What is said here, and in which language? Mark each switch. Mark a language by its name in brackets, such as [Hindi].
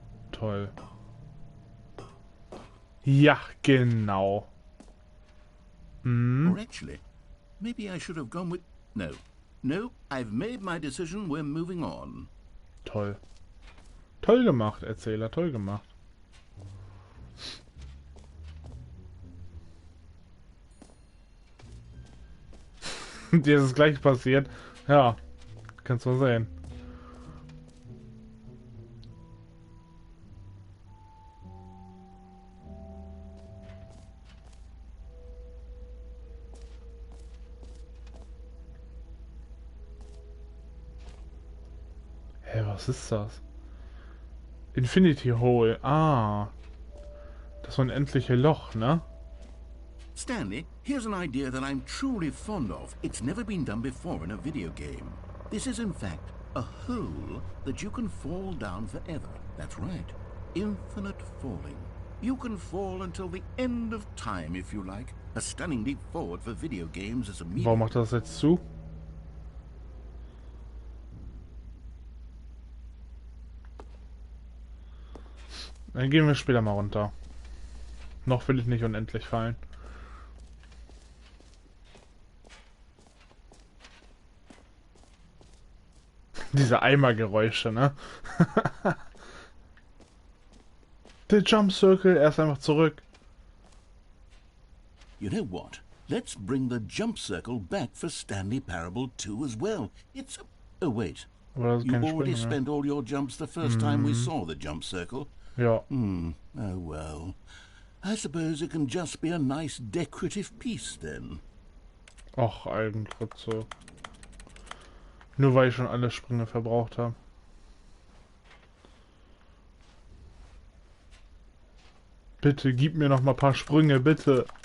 [German] Toll. Ja, genau. [English] Or actually, maybe I should have gone with... No. No, I've made my decision, we're moving on. [German] Toll. Toll gemacht, Erzähler, toll gemacht. Dir ist es gleich passiert. Ja, kannst du mal sehen. Hä, was ist das? Infinity Hole. Ah. Das unendliche Loch, ne? [English] Stanley, here's an idea that I'm truly fond of. It's never been done before in a video game. This is, in fact, a hole that you can fall down forever. That's right. Infinite falling. You can fall until the end of time, if you like. A stunning leap forward for video games as a medium. [German] Warum macht das jetzt zu? Dann gehen wir später mal runter. Noch will ich nicht unendlich fallen. Diese Eimergeräusche, ne? Der Jump Circle, er ist einfach zurück. [English] You know what? Let's bring the jump circle back for Stanley Parable 2 as well. It's... Oh, wait. [German] Aber das ist [English] You [German] keine [English] already [German] Sprünge, ne? [English] spent all your jumps the first time we saw the jump circle. [German] Ja. [English] Oh well. I suppose it can just be a nice decorative piece then. [German] Och, Algengrütze. Nur weil ich schon alle Sprünge verbraucht habe. Bitte, gib mir noch mal ein paar Sprünge, bitte.